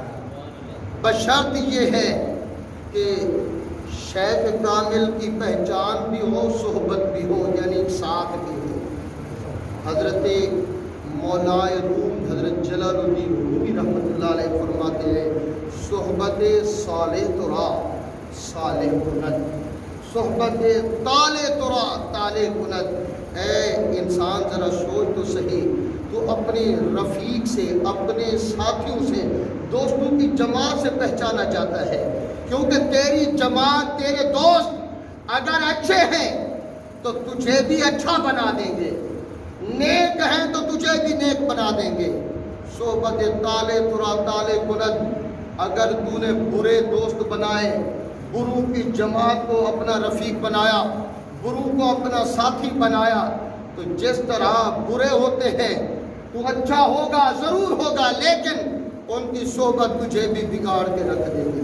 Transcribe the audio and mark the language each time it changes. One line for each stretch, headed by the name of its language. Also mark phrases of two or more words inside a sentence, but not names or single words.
Urdu: بشرط یہ ہے کہ شیخ کامل کی پہچان بھی ہو، صحبت بھی ہو، یعنی ساتھ بھی ہو۔ حضرت مولائے روم حضرت جلال الدین رومی رحمۃ اللہ علیہ فرماتے ہیں،
Persian: صحبت صالح ترا صالح کند، صحبت طالع ترا طالع کند۔
Urdu: اے انسان ذرا سوچ تو صحیح، تو اپنے رفیق سے، اپنے ساتھیوں سے، دوستوں کی جماعت سے پہچانا جاتا ہے، کیونکہ تیری جماعت، تیرے دوست اگر اچھے ہیں تو تجھے بھی اچھا بنا دیں گے، نیک ہیں تو تجھے بھی نیک بنا دیں گے۔
Persian: صحبت طالع ترا طالع کند،
Urdu: اگر تو نے برے دوست بنائے، بروں کی جماعت کو اپنا رفیق بنایا، بروں کو اپنا ساتھی بنایا، تو جس طرح برے ہوتے ہیں تو اچھا ہوگا، ضرور ہوگا، لیکن ان کی صحبت تجھے بھی بگاڑ کے رکھ دے گی۔